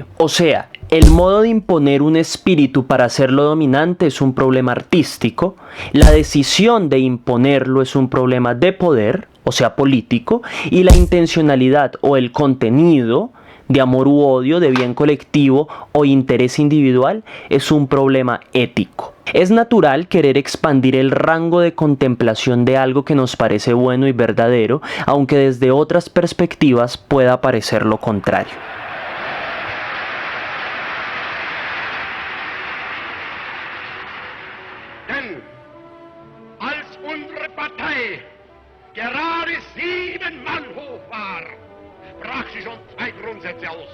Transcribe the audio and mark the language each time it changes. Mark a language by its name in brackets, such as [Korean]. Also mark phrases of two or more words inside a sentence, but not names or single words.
[Spanish] O sea, el modo de imponer un espíritu para hacerlo dominante es un problema artístico, la decisión de imponerlo es un problema de poder, o sea político, y la intencionalidad o el contenido de amor u odio, de bien colectivo o interés individual es un problema ético. Es natural querer expandir el rango de contemplación de algo que nos parece bueno y verdadero, aunque desde otras perspectivas pueda parecer lo contrario. [German] Unsere Partei gerade 7 Mann hoch war, sprach sie schon 2 Grundsätze aus.